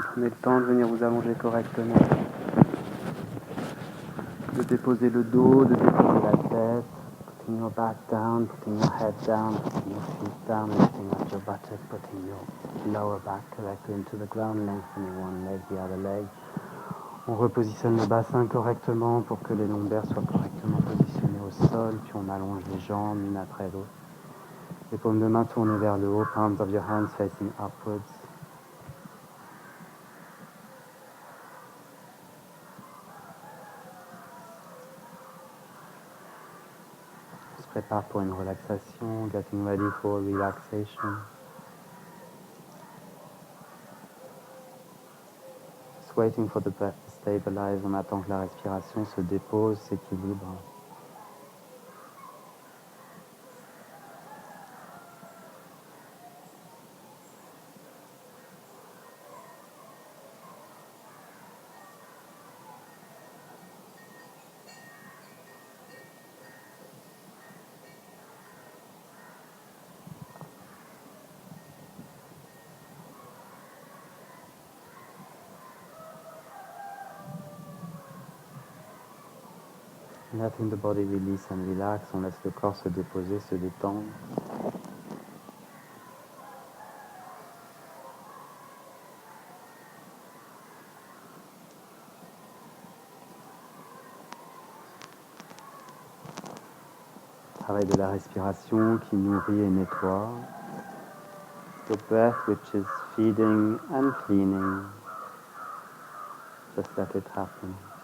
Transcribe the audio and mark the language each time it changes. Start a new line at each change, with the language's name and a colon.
French: Prenez le temps de venir vous allonger correctement. De déposer le dos, de déposer la tête.
English: Putting your back down, putting your head down, putting your feet down, lifting up your buttock, putting your lower back correctly into the ground, lengthening one leg, the other leg.
French: On repositionne le bassin correctement pour que les lombaires soient correctement positionnés au sol, puis on allonge les jambes l'une après l'autre. Les paumes de main tournées vers le haut,
English: palms of your hands facing upwards.
French: prépare pour une relaxation,
English: getting ready for relaxation. Just waiting for the breath to stabilize.
French: On attend que la respiration se dépose, s'équilibre.
English: Letting the body release and relax,
French: on laisse le corps se déposer, se détendre. Travail de la respiration qui nourrit et nettoie.
English: The breath which is feeding and cleaning. Just let it happen.